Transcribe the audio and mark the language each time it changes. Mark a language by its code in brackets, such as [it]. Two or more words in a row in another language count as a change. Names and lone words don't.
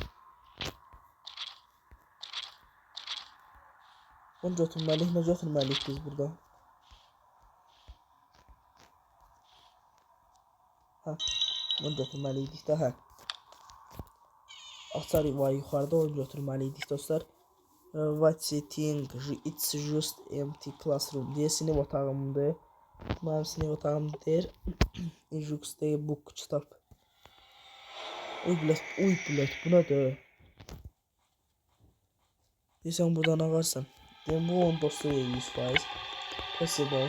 [az] Bunu götürməliyik, nə götürməliyik biz burada? Ha, bunu götürməliydik də, hə. Açar var yuxarıda, onu götürməliydik dostlar. [en] What's you think? It's just empty classroom [az] diye sinif otağımdır. Mənim sinif otağımdır. Injux'da book kitap. Uy blət, bu nədir? Deyirsən buradan ağarsan. Deyim, bu onun dostu deyil 100%. Possible.